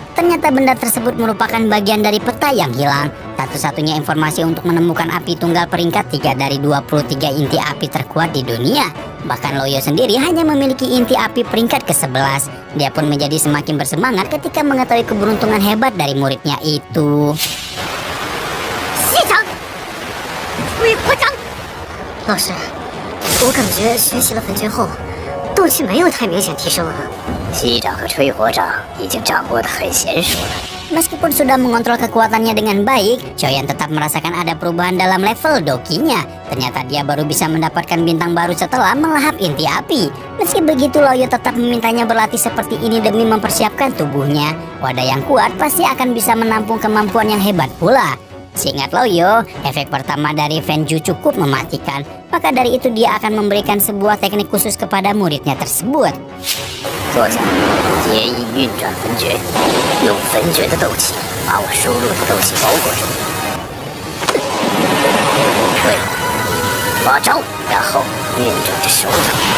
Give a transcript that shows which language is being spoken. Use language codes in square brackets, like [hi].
[id] Ternyata benda tersebut merupakan bagian dari peta yang hilang. Satu-satunya informasi untuk menemukan api tunggal peringkat 3 dari 23 inti api terkuat di dunia. Bahkan Laoyo sendiri hanya memiliki inti api peringkat ke-11. Dia pun menjadi semakin bersemangat ketika mengetahui keberuntungan hebat dari muridnya itu. [zh] 谢长，为国长。老师，我感觉学习了焚诀后，斗气没有太明显提升啊。息掌和吹火掌已经掌握得很娴熟了。 [id] Meskipun sudah mengontrol kekuatannya dengan baik, Xiaoyan tetap merasakan ada perubahan dalam level dokinya. Ternyata dia baru bisa mendapatkan bintang baru setelah melahap inti api. Meski begitu, Laoyo tetap memintanya berlatih seperti ini demi mempersiapkan tubuhnya. Wadah yang kuat pasti akan bisa menampung kemampuan yang hebat pula. Seingat Laoyo, efek pertama dari Fenju cukup mematikan. Maka dari itu dia akan memberikan sebuah teknik khusus kepada muridnya tersebut. [zh] 坐下，结印运转焚诀，用焚诀的斗气把我输入的斗气包裹住。对，发招，然后运转着手掌。